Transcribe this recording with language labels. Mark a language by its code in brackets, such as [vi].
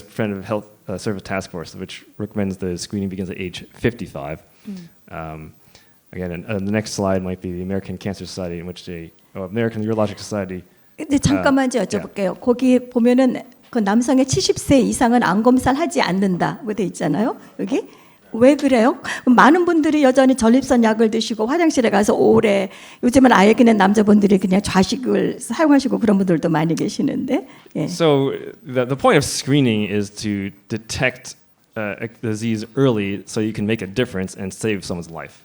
[en] Preventive Health Service Task Force, which recommends the screening begins at age 55. Again, the next slide might be the American Cancer Society, in which American Urologic Society. [ko] 근데 잠깐만 여쭤볼게요. 거기 보면은 그 남성의 70세 이상은 암 검사를 하지 않는다고 돼 있잖아요. 여기 왜 그래요? 많은 분들이 여전히 전립선 약을 드시고 화장실에 가서 오래 요즘은 아예 그냥 남자분들이 그냥 좌식을 사용하시고 그런 분들도 많이 계시는데. 예. [en] So the point of screening is to detect a disease early, so you can make a difference and save someone's life.